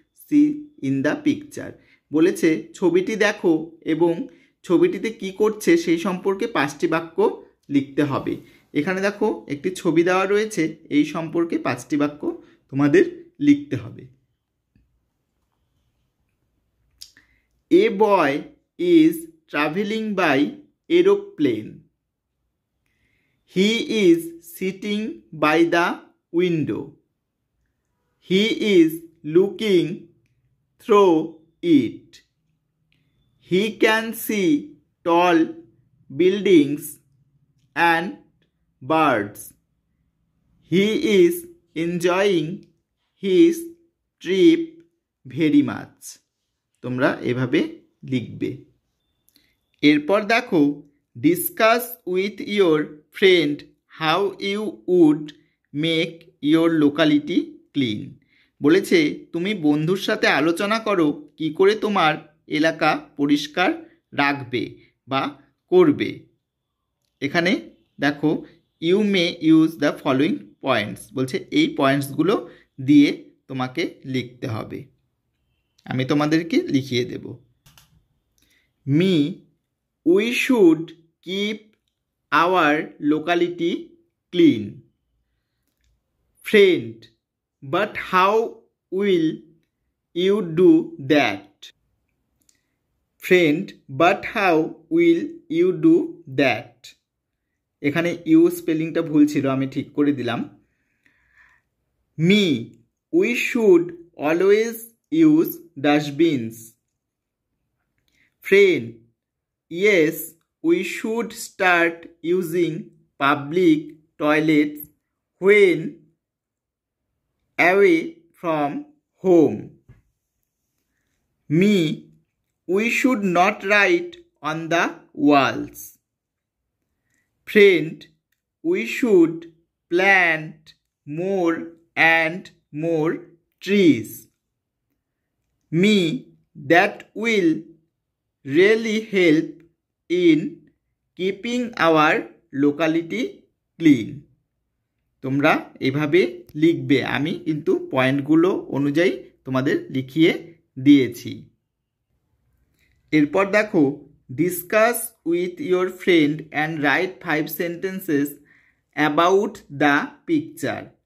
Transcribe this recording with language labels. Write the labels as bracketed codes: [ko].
[en] See in the picture. [bn] বলেছে ছবিটি দেখো এবং ছবিটিতে কি করছে সেই সম্পর্কে 5টি বাক্য লিখতে হবে। এখানে দেখো একটি ছবি দেওয়া রয়েছে, এই সম্পর্কে 5টি বাক্য তোমাদের লিখতে হবে। [en] A boy is traveling by aeroplane. He is sitting by the window. He is looking through it. He can see tall buildings and birds. He is enjoying his trip very much. [bn] তোমরা এভাবে লিখবে। এরপর দেখো [en] Discuss with your friend how you would make your locality clean. [bn] বলেছে তুমি বন্ধুর সাথে আলোচনা করো কি করে তোমার এলাকা পরিষ্কার রাখবে বা করবে। এখানে দেখো [en] you may use the following points, [bn] বলছে এই পয়েন্টসগুলো দিয়ে তোমাকে লিখতে হবে। আমি তোমাদেরকে লিখিয়ে দেব। [en] Me we should keep our locality clean. Friend but how will you do that. Friend but how will you do that. [bn] এখানে ইউ স্পেলিংটা ভুল ছিল, আমি ঠিক করে দিলাম। [en] Me we should always use dustbins. Friend, yes, we should start using public toilets when away from home. Me, we should not write on the walls. Friend, we should plant more and more trees. Me, that will really help in keeping our locality clean. [bn] তোমরা এভাবে লিখবে, আমি কিন্তু পয়েন্টগুলো অনুযায়ী তোমাদের লিখিয়ে দিয়েছি। এরপর দেখো [en] Discuss with your friend and write 5 sentences about the picture.